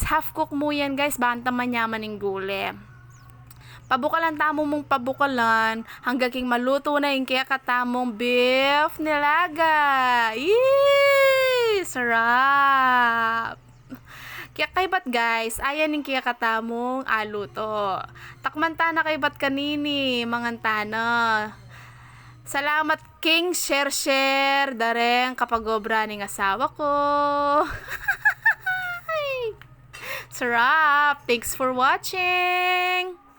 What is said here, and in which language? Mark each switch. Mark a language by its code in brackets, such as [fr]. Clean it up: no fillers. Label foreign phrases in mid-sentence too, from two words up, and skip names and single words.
[en] Half cook [pam] mo yan, guys. Banta manyaman ng gule. Pabukalan tamo mong pabukalan hanggang king maluto na yung kaya katamong beef nilaga. Yee! Sarap! Kaya kaybat guys, ayan yung kaya katamong aluto. Takmanta na kaybat kanini, mangantana. Salamat king share dareng kapag obra ning asawa ko. Sarap! [en] Thanks for watching!